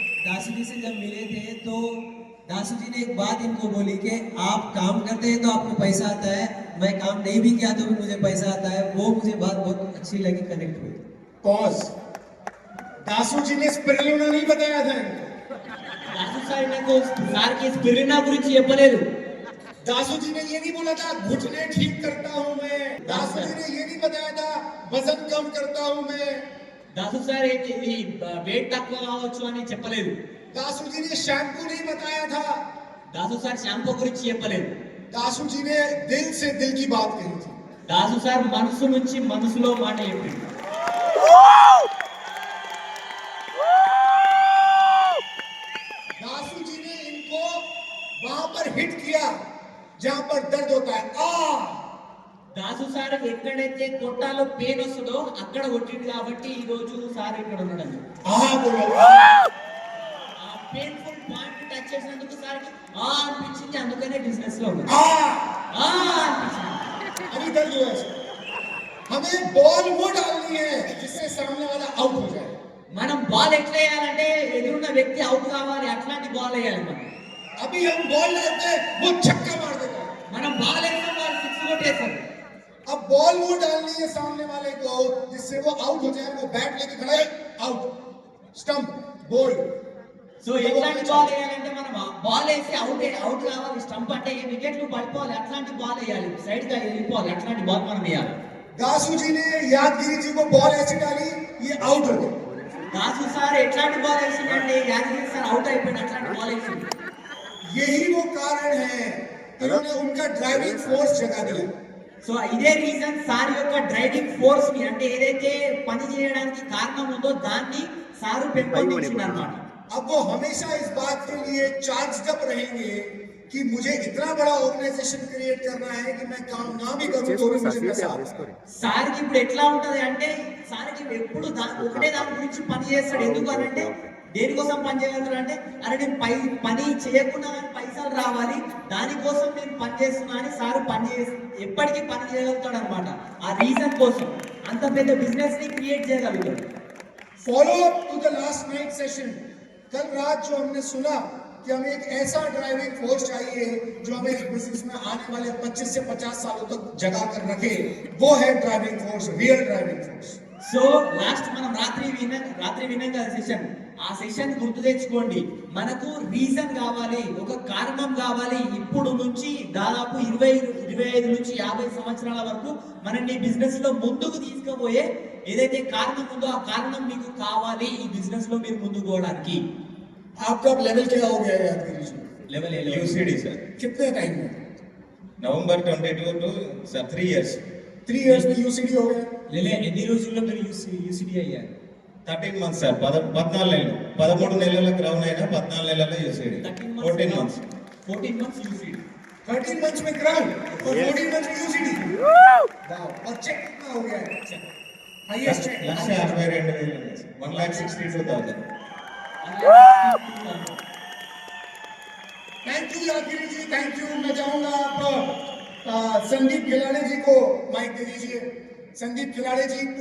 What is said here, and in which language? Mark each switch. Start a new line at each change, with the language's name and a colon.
Hindi: दासू जी से जब मिले थे तो दासू जी ने एक बात इनको बोली कि आप काम करते हैं तो आपको पैसा आता है, मैं काम नहीं भी किया तो भी मुझे पैसा आता है। वो मुझे बात बहुत अच्छी लगी, कनेक्ट हुई।
English: Pause.
Hindi: दासू जी ने स्पिरुलिना नहीं बताया था इनको।
Telugu: దాసు సార్ నాకు సార్కి స్పిరులినా గురించి చెప్పలేదు.
Hindi: दासू जी ने ये नहीं बोला था घुटने ठीक करता हूँ मैं। दासू जी ने ये नहीं बताया था वजन कम करता हूँ मैं।
Telugu: దాసు సార్ ఈ వెయిట్ తక్కువ కావచ్చు అని చెప్పలేదు.
Hindi: दासू जी ने शैम्पू नहीं बताया था।
Telugu: దాసు సార్ షాంపూ గురించి చెప్పలేదు.
Hindi: दासू जी ने दिल से दिल की बात कही थी।
Telugu: దాసు సార్ మనసు నుంచి మనసులో మాట చెప్పింది.
Hindi: दासू जी ने इनको वहां पर हिट किया जहां पर दर्द होता है।
Telugu: దాసు సార్ ఎక్కడైతే కొట్టాలో పెయిన్ వస్తుందో అక్కడ కొట్టింది కాబట్టి ఈ రోజు సార్ ఇక్కడ ఉన్నాడు.
Hindi: बोलो।
Telugu: ఆ పెయిన్ఫుల్ పాయింట్ టచ్ చేసినందుకు సార్కి అనిపించింది, అందుకనే బిజినెస్ లో ఉన్నాడు. అనిపించింది.
Hindi: अभी दर्द हुआ है। हमें बॉल वो डालनी है जिससे सामने वाला आउट हो जाए।
Telugu: మనం బాల్ ఎట్లా వేయాలంటే ఎదురున్న వ్యక్తి అవుట్ కావాలి, అట్లాంటి బాల్ వేయాలి. మనం
Hindi: अभी हम बॉल डालते हैं वो छक्का मार देता है।
Telugu: మనం బాల్ వేస్తాం, వాళ్ళు సిక్స్ కొట్టేస్తారు.
Hindi: अब बॉल वो डालनी है सामने वाले को जिससे वो आउट हो जाए। वो बैट लेके खड़ा है, आउट, स्टंप, बोल्ड।
Telugu: సో ఎట్లాంటి బాల్ వేయాలంటే మనం బాల్ వేసి అవుట్ కావాలి. స్టంప్ అంటే వికెట్లు పడిపోవాలి, అట్లాంటి బాల్ వేయాలి, సైడ్ గా వెళ్ళిపోవాలి, అట్లాంటి బాల్ మనం వేయాలి.
Hindi: दासू जी ने यादगिरी जी को बॉल ऐसे डाली, ये आउट हो गए।
Telugu: దాసు సార్ ఎట్లాంటి బాల్ వేసిందంటే యాదగిరి సార్ అవుట్ అయిపోయింది, అట్లాంటి బాల్ వేసింది.
Hindi: यही वो कारण है इन्होंने उनका ड्राइविंग फोर्स जगा दिया।
Telugu: సో ఇదే రీజన్ సార్ యొక్క డ్రైవింగ్ ఫోర్స్ ని, అంటే ఏదైతే పని చేయడానికి కారణం ఉందో దాన్ని సారు పెంపొందించింది అన్నమాట.
Hindi: अब वो हमेशा इस बात के लिए चार्ज्ड अप रहेंगे कि मुझे इतना बड़ा ऑर्गेनाइजेशन क्रिएट करना है कि मैं काम ना भी करूं तो भी मुझे पैसा आता है।
Telugu: సార్కి ఇప్పుడు ఎట్లా ఉంటది అంటే సార్కి ఎప్పుడు ఒకటే దాని గురించి పని చేస్తాడు. ఎందుకు అని అంటే దేనికోసం పని చేయగలుగుతాడు అంటే అరే నేను పని చేయకుండా కానీ పైసలు రావాలి, దానికోసం నేను పని చేస్తున్నా అని సార్ ఎప్పటికీ పని చేయగలుగుతాడు అనమాట. ఆ రీజన్ కోసం అంత పెద్ద బిజినెస్ ని క్రియేట్ చేయగలుగుతాడు.
English: Follow up to the last night session.
Hindi: कल रात जो हमने सुना कि हमें एक ऐसा ड्राइविंग फोर्स चाहिए जो हमें इस बिजनेस में आने वाले 25 से 50 सालों तक जगा कर रखे, वो है driving force, real driving force.
Telugu: So last మనం రాత్రి విన్నాం కదా సెషన్, ఆ సెషన్ గుర్తు తెచ్చుకోండి. మనకు రీజన్ కావాలి, ఒక కారణం కావాలి. ఇప్పుడు నుంచి దాదాపు 25 నుంచి 50 సంవత్సరాల వరకు మనల్ని బిజినెస్ లో ముందుకు తీసుకుపోయే ఏదైతే కారణం ఉందో ఆ కారణం మీకు కావాలి ఈ బిజినెస్ లో మీరు ముందుకు పోవడానికి.
Hindi: आपका अब लेवल क्या हो गया है याद करिए?
Telugu: లెవెల్ యూసీడీ సార్
Hindi: कितने टाइम में?
Telugu: November 22 to sir 3 years
Hindi: 3 years में यूसीडी हो गया.
Telugu: లేలే ఎన్ని రోజుల్లో మీరు యూసీడీ అయ్యారు? 13 మంత్స్ సార్ 14 నెలలు 13 నెలలకు రౌండ్ అయినా 14 నెలల్లో UCD 14 months 14 months UCD.
Hindi: 13 months में क्राउन और 14 मंथ्स में यूसीडी. वाओ. और चेक कितना हो गया है? Highest check 1,62,000 1,62,000.
English: thank you
Hindi: Yadagiri ji, thank you. मैं चाहूंगा आप संदीप खिलाड़ी जी को माइक दे दीजिए. संदीप खिलाड़ी जी